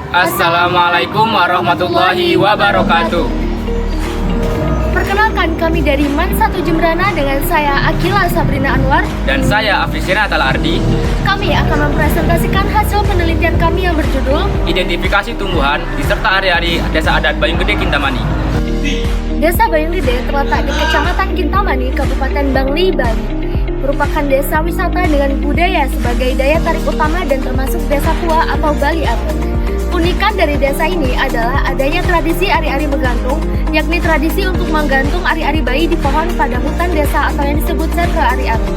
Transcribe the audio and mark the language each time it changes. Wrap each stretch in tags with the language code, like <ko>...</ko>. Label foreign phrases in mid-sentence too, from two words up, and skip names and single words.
<ar>Assalamualaikum warahmatullahi wabarakatuh.</ar> <id>Perkenalkan, kami dari MAN 1 Jemberana dengan saya Akila Sabrina Anwar. Dan saya Afisina Talardi. Kami akan mempresentasikan hasil penelitian kami yang berjudul Identifikasi tumbuhan diserta area Desa Adat Bayung Gede, Kintamani. Desa Bayung Gede terletak di Kecamatan Kintamani, Kabupaten Bangli, Bali. Merupakan desa wisata dengan budaya sebagai daya tarik utama dan termasuk desa tua atau Bali Adat. Keunikan dari desa ini adalah adanya tradisi ari-ari menggantung, yakni tradisi untuk menggantung ari-ari bayi di pohon pada hutan desa atau yang disebut sentra ari-ari.</id>